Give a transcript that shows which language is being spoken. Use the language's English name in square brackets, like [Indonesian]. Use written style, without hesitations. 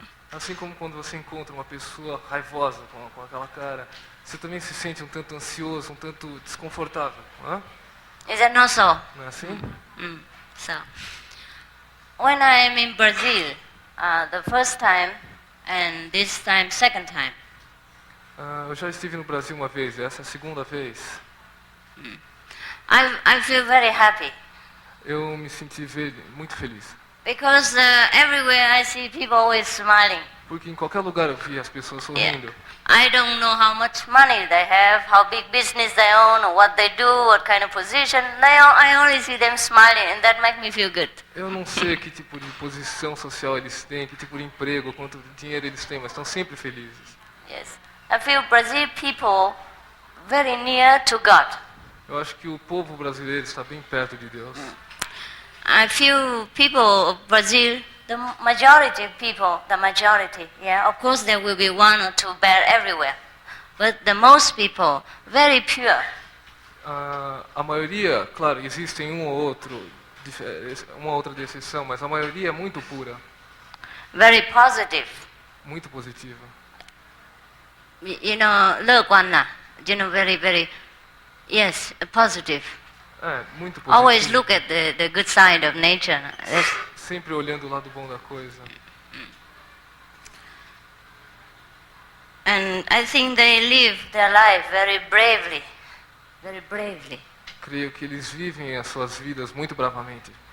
[Portuguese] Assim como quando você encontra uma pessoa raivosa com aquela cara, você também se sente um tanto ansioso, um tanto desconfortável, não é? [English] Is that not so? [Portuguese] Não é assim? [English] So, when I am in Brazil, the first time and this time, second time, [Portuguese] Eu já estive no Brasil uma vez, essa é a segunda vez. [English] I feel very happy [Portuguese] Eu me senti muito feliz. [English] because everywhere I see people always smiling. [Portuguese] Porque em qualquer lugar eu via as pessoas sorrindo. [English] I don't know how much money they have, how big business they own, or what they do, what kind of position. I only see them smiling, and that makes me feel good. [Portuguese] Eu não sei que tipo de posição social eles têm, que tipo de emprego, quanto dinheiro eles têm, mas estão sempre felizes. [English] Yes, I feel Brazil people very near to God. [Portuguese] Eu acho que o povo brasileiro está bem perto de Deus. [English] I feel people of Brazil, the majority of people, yeah, of course there will be one or two bad everywhere, but the most people, very pure. [Portuguese] A maioria, claro, existem um ou outro, uma outra exceção, mas a maioria é muito pura, [English] Very positive. [Portuguese] muito positiva. [English] You know, [Chinese] 乐观呐, [English] you know, very, yes, positive. [Portuguese] Muito positivo. [English] Always look at the good side of nature. [Portuguese] Sempre olhando o lado bom da coisa. [English] And I think they live their life very bravely. Very bravely. [Portuguese] Creio que eles vivem as suas vidas muito bravamente.